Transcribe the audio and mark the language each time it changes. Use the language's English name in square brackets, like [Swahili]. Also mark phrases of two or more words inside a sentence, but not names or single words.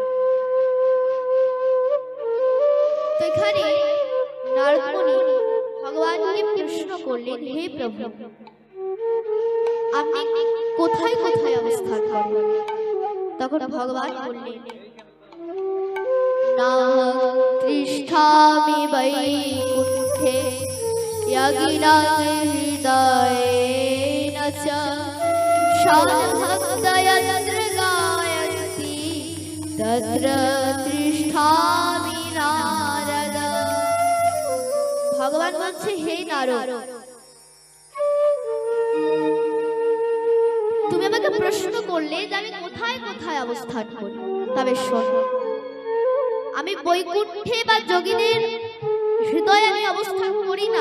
[Bangla] তো এখানে নারদ মুনি ভগবানকে প্রশ্ন করলেন, হে প্রভু, আপনি কোথায় কোথায় অবস্থান করেন? তখন ভগবান বললেন, [Sanskrit] না তিষ্ঠামি বৈকুণ্ঠে यज्ञनाथ हृदयेन च सद्भक्तः यत्र गायन्ति तत्र तिष्ठामि नारद। [Bangla] ভগবান বলছে, হে নারদ, তুমি আমাকে প্রশ্ন করলে যে আমি কোথায় কোথায় অবস্থান করি, তবে শোনো, আমি বৈকুণ্ঠে বা যোগীদের হৃদয়ে আমি অবস্থান করি না।